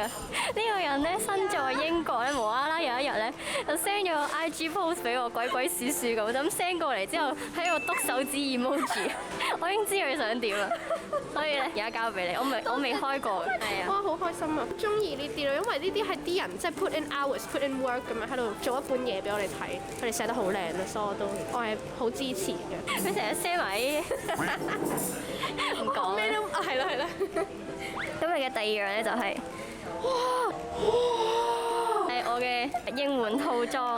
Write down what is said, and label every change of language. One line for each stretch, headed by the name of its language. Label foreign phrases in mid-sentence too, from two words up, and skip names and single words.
Cantonese: 呢個人咧身在英國咧，無啦啦有一日咧就 send 咗個
English: IG post
Cantonese: 俾我，鬼鬼祟祟咁 send 過嚟之後喺度篤手指 emoji， 我已經知佢想點啦。所以咧而家交俾你，我未開過嘅。係啊！哇，好開心啊！中意呢啲咯，因為呢啲係啲人即係
English: put in hours、put in work
Cantonese: 咁樣喺度做一本嘢俾我哋睇，佢哋寫得好靚啊，所以我係好支持嘅。佢成日 send 埋啲唔講咩都係啦係啦。今日嘅第二樣咧就係係我嘅應援套裝。